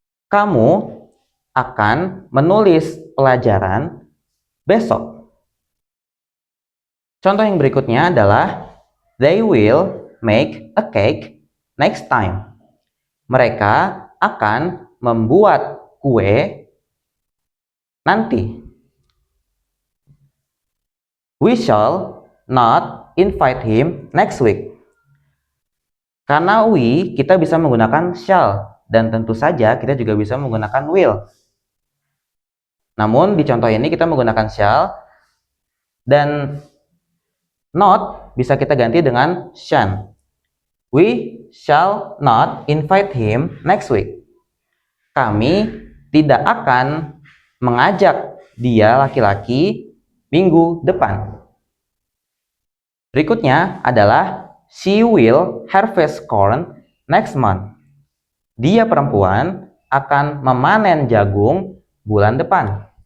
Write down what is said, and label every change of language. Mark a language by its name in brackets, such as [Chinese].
[Indonesian] Kamu akan menulis pelajaran besok. Contoh yang berikutnya adalah [English] they will make a cake next time. [Indonesian] Mereka akan membuat kue nanti. [English] We shall not invite him next week. [Indonesian] Karena we, kita bisa menggunakan shall, dan tentu saja kita juga bisa menggunakan will. Namun di contoh ini kita menggunakan shall, dan not bisa kita ganti dengan shan. [English] We shall not invite him next week. [Indonesian] Kami tidak akan mengajak dia laki-laki minggu depan. Berikutnya adalah [English] she will harvest corn next month. [Indonesian] Dia perempuan akan memanen jagung bulan depan.